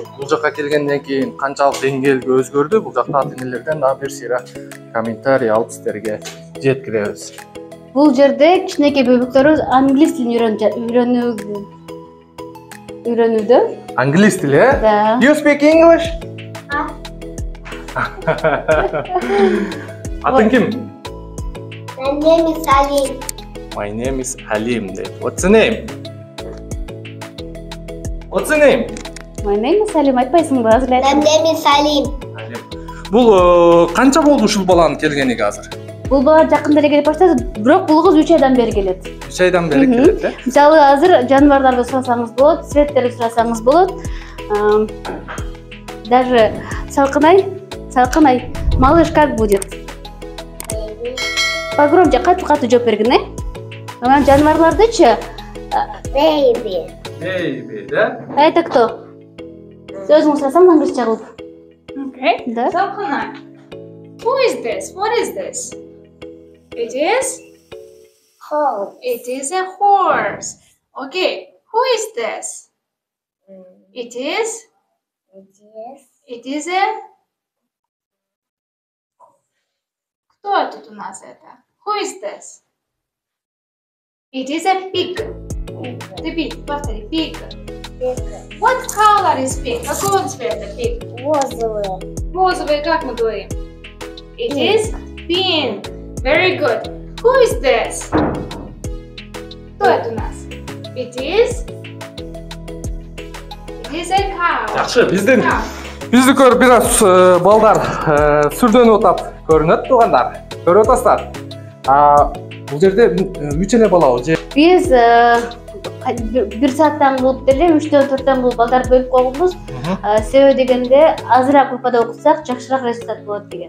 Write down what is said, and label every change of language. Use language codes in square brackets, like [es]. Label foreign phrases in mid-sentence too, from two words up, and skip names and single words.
[ky] Бул жака келгенден кийин канчалык деңгээлге өзгөрдү? Бул жакта ата-энелерден дагы бир сыйра комментарий алып сиздерге жеткиребиз. Бул жерде кичинекей бөбөктөрүбүз англис тилин үйрөнүүдө. Англис тили, э? Да. [en] You speak English? [ky] Атың ким? [en] My name is Salim. My name is Halim. What's the name? What's the name? My name is Salim. [ky] Айтпайсыңбы? Азыр [en] My [ky] айт. [en] name is Salim. [ky] Бул канча болду ушул баланын келгениге азыр? Бул бала жакында эле келип баштады, бирок бул кыз 3 айдан бери келет. 3 айдан бери келет, э? Мисалы азыр жаныбарларды сурасаңыз болот, светтерди сурасаңыз болот. [ru] Даже салкынай, малыш как будет? Погромче, [ky] катуу жооп бергин, э? Анан жаныбарлардычы? [en] Baby. Baby, [ru] да? Это кто? [ky] Өзүң сурасаң англисче кылып. [en] Okay. [ru] Да? [en] Salkana. Who is this? What is this? It is? Horse. It is a horse. Okay. Who is this? It is? Yes. It is a? [ru] Кто тут у нас это? [en] Who is this? It is a pig. Repeat. Повтори. Pig. What color is pig? [ru] Какого цвета pig? Розовый. Розовый, как мы говорим? [en] It is pink. Very good. Who is this? [ru] Кто это у нас? [en] It is a cow. [ky] Жакшы, биздин [en] Cow. [ky] бизди көрүп бир аз балдар сүрдөнүп атат, көрүнөт туугандар. Көрүп атасыздар. Бул жерде 3 эле балабы же? Биз 1 сааттан кылып деле 3-төн 4төн кылып балдарды бөлүп койгонбуз. Себеби дегенде азыраак группада окутсак жакшыраак результат болот деген.